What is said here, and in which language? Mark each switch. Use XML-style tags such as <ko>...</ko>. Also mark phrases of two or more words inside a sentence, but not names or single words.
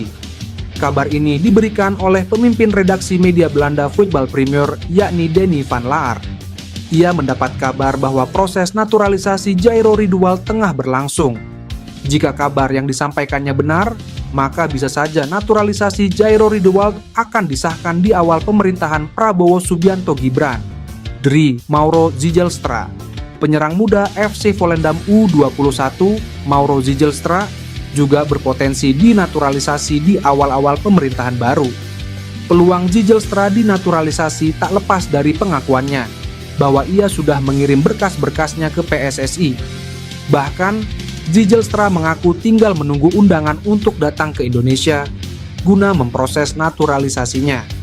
<id>Kabar ini diberikan oleh pemimpin redaksi media Belanda Voetbal Premier yakni Denny van Laar. Ia mendapat kabar bahwa proses naturalisasi Jairo Ridewald tengah berlangsung. Jika kabar yang disampaikannya benar, maka bisa saja naturalisasi Jairo Ridewald akan disahkan di awal pemerintahan Prabowo Subianto Gibran. Drie Mauro Zijlstra. Penyerang muda FC Volendam U21, Mauro Zijlstra, juga berpotensi dinaturalisasi di awal-awal pemerintahan baru. Peluang Zijlstra dinaturalisasi tak lepas dari pengakuannya bahwa ia sudah mengirim berkas-berkasnya ke PSSI. Bahkan, Zijlstra mengaku tinggal menunggu undangan untuk datang ke Indonesia guna memproses naturalisasinya.</id>